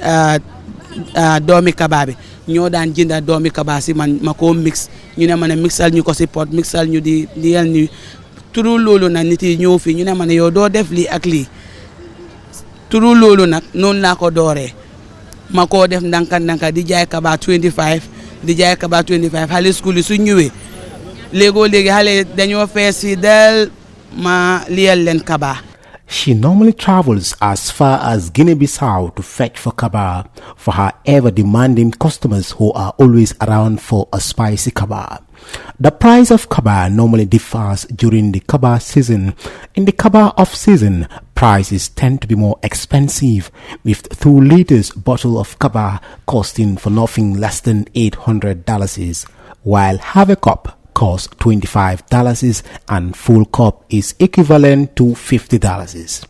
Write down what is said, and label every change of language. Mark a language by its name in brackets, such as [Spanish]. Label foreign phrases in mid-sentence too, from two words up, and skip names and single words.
[Wolof] doomi kaba bi ñoo daan jënda doomi kaba si man ma ko mix ñu ne ma ne mixal ñu ko si pot mixal ñu di yel ñu turu loolu nag nit yi ñëw fii ñu ne ma ne yow doo def lii ak lii turu loolu nag noonu laa ko dooree ma koo def ndanka di jaay kaba 25 di jaay kaba 25 xale school yi su ñëwee léegi xale dañoo fees fii del ma liyal leen kaba. [English] She normally travels as far as Guinea-Bissau to fetch for kaba for her ever-demanding customers who are always around for a spicy kaba. The price of kaba normally differs during the kaba season. In the kaba off-season, prices tend to be more expensive, with 2 liters bottle of kaba costing for nothing less than $800, while half a cup costs $25 and full cup is equivalent to $50.